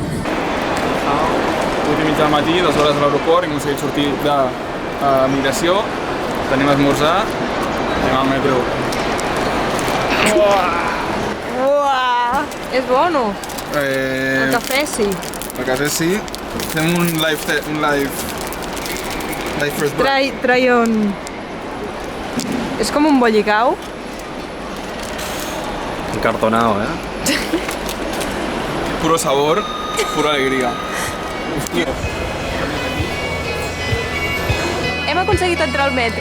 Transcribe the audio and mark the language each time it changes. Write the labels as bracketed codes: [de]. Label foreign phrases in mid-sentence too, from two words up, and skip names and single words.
[ca] 8:30 del matí, 2 hores a l'aeroport, hem aconseguit sortir de migració, tenim a esmorzar, anem al metro. Uah! És bo o no? El cafè sí. El cafè sí. Fem un [en] live first break. Try on... [ca] És com un bollicau. [es] Encartonado, Puro sabor, pura alegría. [ca] Hem aconseguit entrar al metro.